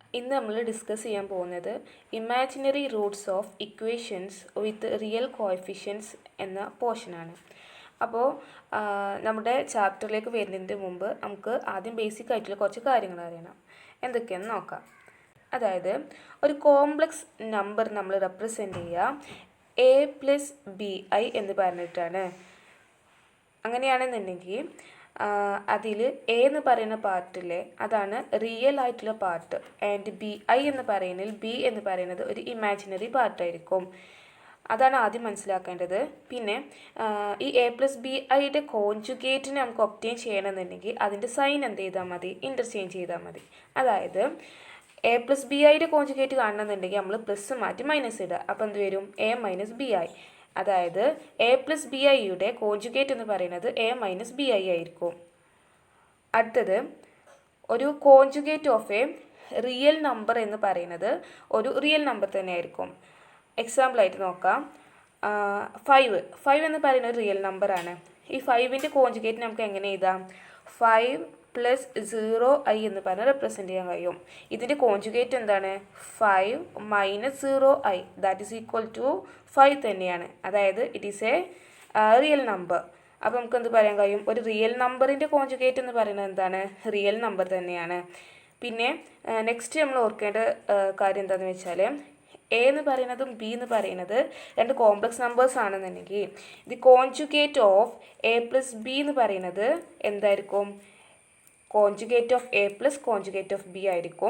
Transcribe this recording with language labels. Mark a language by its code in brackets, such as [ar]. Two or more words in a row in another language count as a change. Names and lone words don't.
[ml] ഇന്ന് നമ്മൾ ഡിസ്കസ് ചെയ്യാൻ പോകുന്നത് [en] imaginary roots of equations with real coefficients [ml] എന്ന പോർഷനാണ്. അപ്പോൾ നമ്മുടെ ചാപ്റ്ററിലേക്ക് വരുന്നതിന് മുമ്പ് നമുക്ക് ആദ്യം ബേസിക് ആയിട്ടുള്ള കുറച്ച് കാര്യങ്ങൾ അറിയണം. എന്തൊക്കെയാണെന്ന് നോക്കാം. അതായത് ഒരു [en] complex number [ml] നമ്മൾ റെപ്രസെൻ്റ് ചെയ്യുക a+bi എന്ന് പറഞ്ഞിട്ടാണ്. അങ്ങനെയാണെന്നുണ്ടെങ്കിൽ അതിൽ എ എന്ന് പറയുന്ന പാർട്ടിലെ അതാണ് റിയൽ ആയിട്ടുള്ള പാർട്ട്, ആൻഡ് bi എന്ന് പറയുന്നതിൽ ബി എന്ന് പറയുന്നത് ഒരു ഇമാജിനറി പാർട്ടായിരിക്കും. അതാണ് ആദ്യം മനസ്സിലാക്കേണ്ടത്. പിന്നെ ഈ a+biയുടെ കോൺജുഗേറ്റിനെ നമുക്ക് ഒബ്റ്റെയിൻ ചെയ്യണമെന്നുണ്ടെങ്കിൽ അതിൻ്റെ സൈൻ എന്ത് ചെയ്താൽ മതി, ഇൻ്റർചേഞ്ച് ചെയ്താൽ മതി. അതായത് a+biയുടെ കോൺജുഗേറ്റ് കാണണമെന്നുണ്ടെങ്കിൽ നമ്മൾ പ്ലസ് മാറ്റി മൈനസ് ഇടുക. അപ്പോൾ എന്ത് വരും, a-bi. അതായത് a+biയുടെ കോൺജുഗേറ്റ് എന്ന് പറയുന്നത് a-bi ആയിരിക്കും. അടുത്തത് ഒരു [en] conjugate of a real number [ml] എന്ന് പറയുന്നത് ഒരു റിയൽ നമ്പർ തന്നെയായിരിക്കും. എക്സാമ്പിളായിട്ട് നോക്കാം, 5 എന്ന് പറയുന്ന ഒരു റിയൽ നമ്പറാണ്. ഈ 5ൻ്റെ കോൺജുഗേറ്റ് നമുക്ക് എങ്ങനെ എഴുതാം, 5+0i എന്ന് പറഞ്ഞ് റെപ്രസെൻ്റ് ചെയ്യാൻ കഴിയും. ഇതിൻ്റെ കോൺജുഗേറ്റ് എന്താണ്, 5 - 0i, [en] that is equal to [ml] 5 തന്നെയാണ്. അതായത് [en] it is a real number. [ml] അപ്പോൾ നമുക്ക് എന്ത് പറയാൻ കഴിയും, ഒരു റിയൽ നമ്പറിൻ്റെ കോൺജുഗേറ്റ് എന്ന് പറയുന്നത് എന്താണ്, [en] real number [ml] തന്നെയാണ്. പിന്നെ നെക്സ്റ്റ് നമ്മൾ ഓർക്കേണ്ട കാര്യം എന്താണെന്ന് വെച്ചാൽ, എ എന്ന് പറയുന്നതും ബി എന്ന് പറയുന്നത് രണ്ട് [en] complex numbers [ml] ആണെന്നുണ്ടെങ്കിൽ [en] the conjugate of [ml] a+b എന്ന് പറയുന്നത് എന്തായിരിക്കും, [en] conjugate of a plus conjugate of [ml] b ആയിരിക്കും.